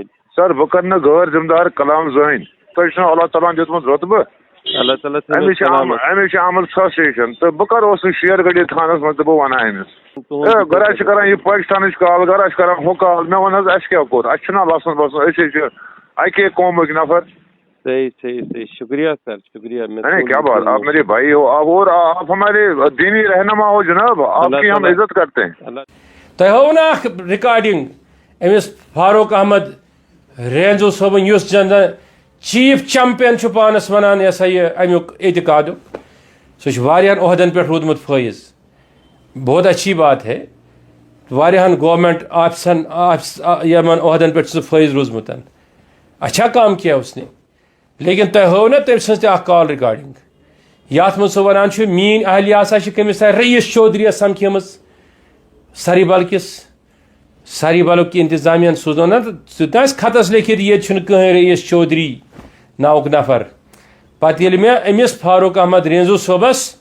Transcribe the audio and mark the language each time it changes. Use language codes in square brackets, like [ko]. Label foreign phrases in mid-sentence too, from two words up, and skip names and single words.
[ks] سر بہٕ کرٕ نہٕ غٲر ذمہٕ دار کلام زٕہٕنۍ تۄہہِ چھُنہ اللہ تعالیٰ ہن دیُتمُت رۄتبہٕ اللہ تعالیٰ أمِس چھِ آمٕژ فرسٹریشن تہٕ بہٕ کر اوسُس شیر گڑی تھانس منٛز تہٕ بہٕ ونہٕ أمِس گرا چھِ کران یہِ پاکستانٕچ کال گرا چھِ کران ہُہ کال مےٚ ووٚن حظ اَسہِ کیٛاہ کوٚر اَسہِ چھُنہ لسُن بسُن أسۍ حظ چھِ اَکے قومٕکۍ نفر صحیح صحیح صحیح شکریہ سر شکریہ [ur] کیا بات آپ میرے بھائی ہو اور آپ ہمارے دینی رہنما ہو جناب آپ کی ہم عزت کرتے ہیں [ks] تۄہہِ ہوو نا اکھ رِکاڈِنگ أمِس فاروق احمد رینزو صٲبن یُس زن [en] chief champion [ks] چھُ پانس ونان یہ سا یہِ امیُک اعتقادُک سُہ چھُ واریاہن عہدن پٮ۪ٹھ روٗدمُت فٲیض [ur] بہت اچھی بات ہے [ks] واریاہن گورمنٹ آفسن یمن عہدن پٮ۪ٹھ چھُ سُہ فٲیض روٗزمُت اچھا [ur] کام کیا اس نے [ks] لیکن تۄہہِ ہوو نا تٔمۍ سٕنٛز تہِ اکھ کال رِکاڈِنگ یتھ منٛز سُہ ونان چھُ میٲنۍ اہلیہ ہسا چھِ کٔمِس تانۍ رئیٖس چودھری یس سمکھیمٕژ سری بل کِس ساری بلُک انتظامیہ سوٗزنو نا سُہ تہِ آسہِ خطس لیکھِتھ ییٚتہِ چھُنہٕ کٕہٕنۍ رئیٖس چودھری ناوُک نفر پتہٕ ییٚلہِ مےٚ أمِس فاروق احمد رینزو صٲبس